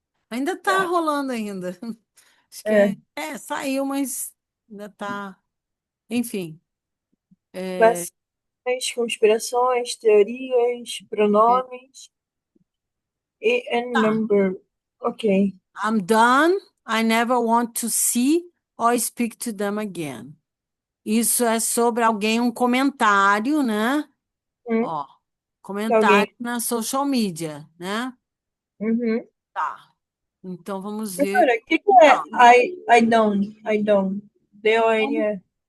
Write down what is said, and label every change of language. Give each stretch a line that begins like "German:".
Portuguese: Ainda está Tá. rolando ainda. Acho que É. saiu, mas ainda está. Enfim, é, Vacinas, conspirações, teorias, pronomes e and tá.
English: number. Ok. I'm done. I never want to see or speak to them again.
Portuguese: Isso é sobre alguém, um comentário, né? Hum, Ó, que alguém. comentário na social media, né? Uhum. Tá. Então vamos ver. Professora, o que que é
English: I don't? I don't. D-O-N-E.